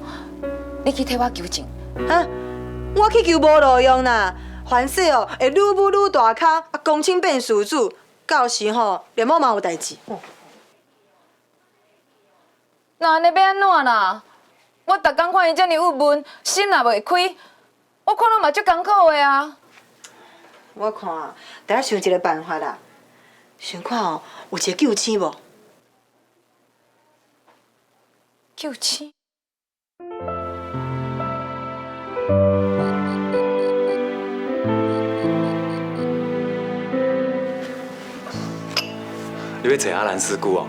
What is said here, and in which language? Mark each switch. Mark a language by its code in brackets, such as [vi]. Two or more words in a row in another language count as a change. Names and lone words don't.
[nan] 你去替我求证。我去求无路用啦，凡事哦会愈舞愈大坑，啊公亲变事主，到时吼连我嘛有代志。那安尼要安怎啦？我逐工看伊遮尔郁闷，心也袂开，我看拢嘛足艰苦的啊。我看得要想一个办法啦，想看哦有一个救星无？救星？你要找阿兰师姑哦？